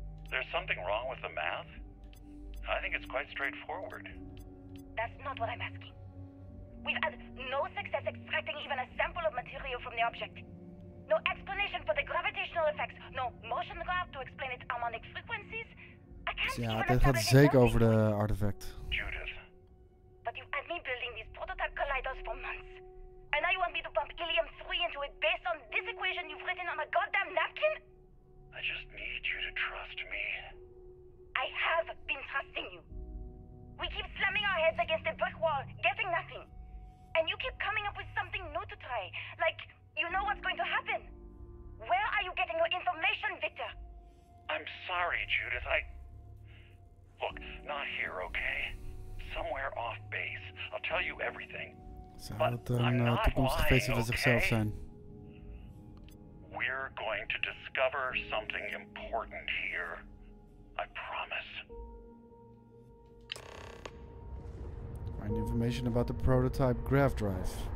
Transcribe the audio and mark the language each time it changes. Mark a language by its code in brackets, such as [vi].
[en] There's something wrong with the math? I think it's quite straightforward. That's not what I'm asking. We've had no success extracting even a sample of material from the object. No explanation for the gravitational effects. No motion graph to explain its harmonic frequencies. I can't [nl] Ja, dit gaat zeker over de artefact. [en] Judith. But you had me building these prototype colliders for months. And now you want me to pump helium-3 into it based on this equation you've written on a goddamn napkin? I just need you to trust me. I have been trusting you. We keep slamming our heads against a brick wall, getting nothing. And you keep coming up with something new to try. Like, you know what's going to happen. Where are you getting your information, Victor? I'm sorry, Judith. Look, not here, okay? Somewhere off base. I'll tell you everything. [nl] Zou het een toekomstige feestje van zichzelf zijn? [en] We're going to discuss discover something important here. I promise. Find information about the prototype graph drive.